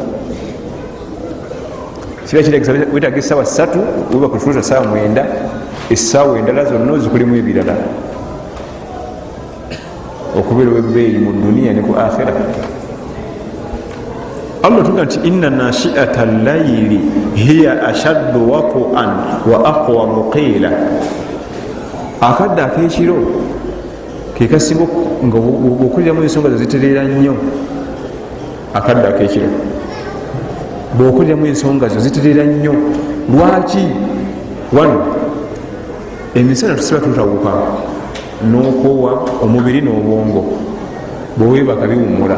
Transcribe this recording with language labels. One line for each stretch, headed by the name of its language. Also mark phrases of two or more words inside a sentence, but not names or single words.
Ganda: Kiba kitegesa wetaaga essaawa 3 webaka tuta ssaawa 9, essaawa endala zonna ozikulimu ebirala okubeera webbeeyi mu duniya ne ku akhira. Allah tuga nti
Arabic: إن ناشئة الليل هي أشد وطئا وأقوم قيلا.
Ganda: Akadde ak'ekiro ke kasinga nga bw'okuliramu ensonga zo zitereera nnyo. Akadde ak'ekiro bw'okuliramu ensonga zo zitereera nnyo. Lwaki? Wano emisana tusiba tutawuka n'okoowa omubiri n'obwongo, bweweebaka biwummula.